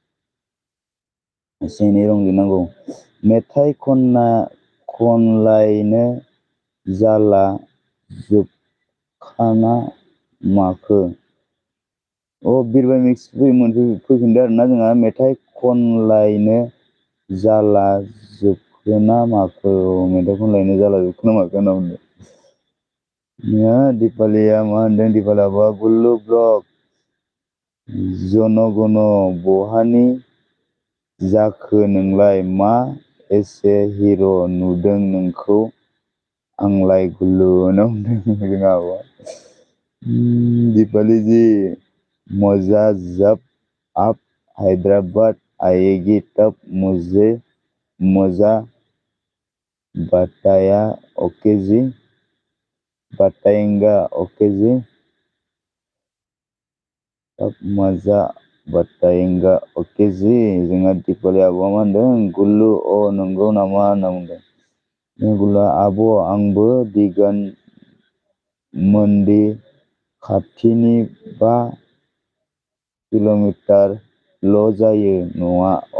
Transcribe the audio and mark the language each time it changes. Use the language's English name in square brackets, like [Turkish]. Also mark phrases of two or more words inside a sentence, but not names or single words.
[Bodo] एसे एनै रं लिरनांगौ मेथाइ खनलायनो जाला जोबखाना माखो बिरबाय मिक्स फैफिनदो आरोना जोंहा मेथाइ खनलायनो जाला जोबखोना माखो मेथाइ खनलायनो जाला जोबखोना माखो होनना बुंदों दिपालिया मा होनदों दिपालि आब'आ गुल्लु ब्लग जन गन बहानि जाखो नोंलाय मा एसे हिर' नुदों नोंखौ आंलाय गुल्लु होनना बुंदों जोंहा आब'आ दीपाली जी [Hindi] मजा जब आप हैदराबाद आएगी तब मुझे मजा बताया ओके जी बताएंगा ओके जी [Bodo] तब मजा बताएंगा ओके जी जोंहा दीपाली आब'आ मा होनदों गुल्लु नंगौ नामा होनना बुंदों गुल्लुआ आब' आंबो दिगोन मोनदि खाथिनि 5 किल'मिटारल' जायो न'आ